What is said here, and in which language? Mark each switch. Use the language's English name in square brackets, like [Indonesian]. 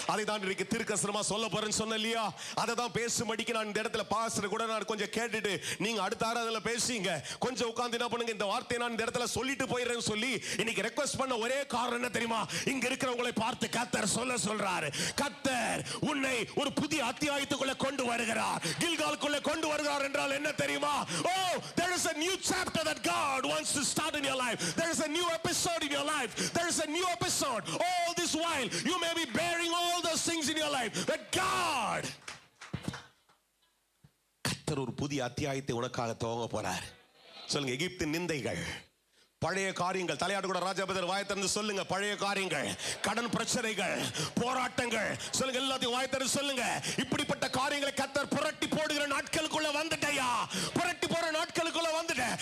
[Tamil] அதை தான் இன்றைக்கு தீர்க்கதரிசனமா சொல்ல போறேன்னு சொன்ன இல்லையா? அதை தான் பேசும்படிக்கு நான் இந்த இடத்துல பாஸ்டர் கூட நான் கொஞ்சம் கேட்டுட்டு, நீங்க அடுத்த ஆராதனையில பேசுங்க, கொஞ்சம் உட்கார்ந்து என்ன பண்ணுங்க, இந்த வார்த்தையை நான் இந்த இடத்துல சொல்லிட்டு போயிடுறேன்னு சொல்லி இன்னைக்கு ரெக்வெஸ்ட் பண்ண ஒரே காரணம் என்ன தெரியுமா? இங்க இருக்கிறவங்களை பார்த்து கர்த்தர் சொல்றாரு, கர்த்தர் உன்னை ஒரு புதிய அத்தியாயத்துக்குள்ள கொண்டு வருகிறார். கில்காலுக்குள்ள கொண்டு வருகிறார் என்றால் என்ன தெரியுமா? [English] Oh, there is a new chapter that God wants to start in your life. There is a new episode in your life. There is a new episode. All this while you may be bearing all those things in your life, but God, [Tamil] கர்த்தர் ஒரு புதிய அத்தியாயத்தை உனக்காக துவங்க போறார். சொல்லுங்க, எகிப்தின் நிந்தைகள், பழைய காரியங்கள், தலையாடு கூட ராஜாபதர் வாயை திறந்து சொல்லுங்க, பழைய காரியங்கள், கடன் பிரச்சனைகள், போராட்டங்கள், சொல்லுங்க, எல்லாத்தையும் வாயை திறந்து சொல்லுங்க. இப்படிப்பட்ட காரியங்களை கர்த்தர் புரட்டி போடுகிற நாட்களுக்குள்ள வந்துட்டயா, புரட்டி போற நாட்களுக்குள்ள வந்துட்ட.